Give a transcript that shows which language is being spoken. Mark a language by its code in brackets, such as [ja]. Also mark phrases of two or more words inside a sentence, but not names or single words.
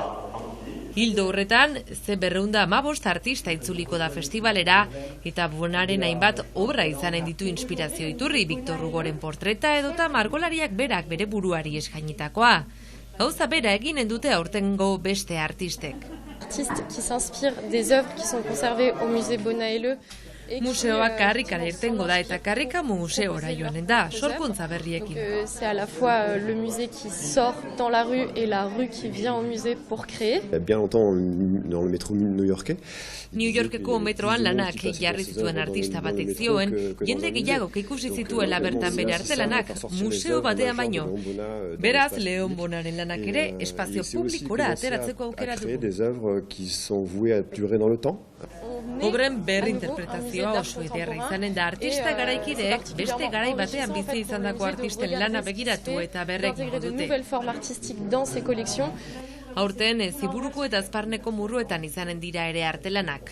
[eu] Hildo horretan, 215 artista itzuliko da festivalera eta Bonaren hainbat obra izanen ditu inspirazio iturri, Victor Hugoren portreta edota margolariak berak bere buruari eskainitakoa. Gauza bera eginen dute aurtengo beste artistek. [fr] Artistes qui s'inspirent des œuvres qui sont conservées au musée Bonaele. [eu] Museoak karrikara irtengo da eta karrika museora joanen da, sorkuntza berriekin. [fr] C'est à la fois le musée qui sort dans la rue et la rue qui vient au musée pour créer. Il y a bien longtemps dans le métro new-yorkais. [eu] New Yorkeko metroan lanak jarri zituen artista batek zioen, jende gehiago ikusi zituela bertan bere artelanak museo batean baino. Beraz, Leon Bonaren lanak ere espazio publikora ateratzeko aukera dugu. [fr] Des œuvres qui sont vouées à durer dans le temps. [eu] Obren berrinterpretazioa oso ederra izanen da artista garaikideek beste garai batean bizi izandako artisten lana begiratu eta berrekingo dute. Aurten Ziburuko eta Azparneko murruetan izanen dira ere artelanak.